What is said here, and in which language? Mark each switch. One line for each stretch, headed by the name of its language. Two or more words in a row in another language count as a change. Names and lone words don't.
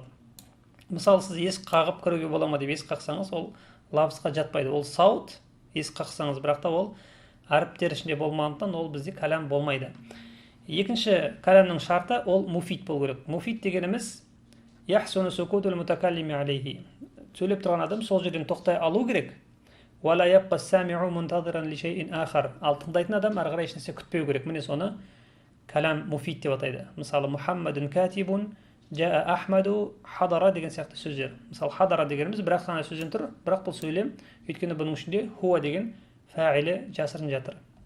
Kazakh: Мысалы, сіз есік қағып кіруге бола ма деп есік қақсаңыз, ол лабзға жатпайды. Ол саут, есік қақсаңыз, бірақ та ол әріптер ішінде болмағандықтан ол бізде калам болмайды. Екінші каламның шарты ол муфид болу керек.
Arabic: Муфид дегеніміз يحسن سكوت المتكلم عليه.
Kazakh: Сөйлеп тұрған адам сол жерден тоқтай алу керек.
Arabic: ولا يبقى السامع منتظرا لشيء آخر.
Kazakh: Ал тыңдайтын адам ары қарай ешнәрсе күтпеу керек. Міне соны калам муфид деп атайды. Мысалы,
Arabic: محمد كاتب، جاء أحمد حضر
Kazakh: деген сияқты сөздер. Мысалы, хадара дегеніміз бір-ақ ғана сөзден тұр, бірақ бұл сөйлем, өйткені бұның ішінде хуа деген фаилі жасырын жатыр.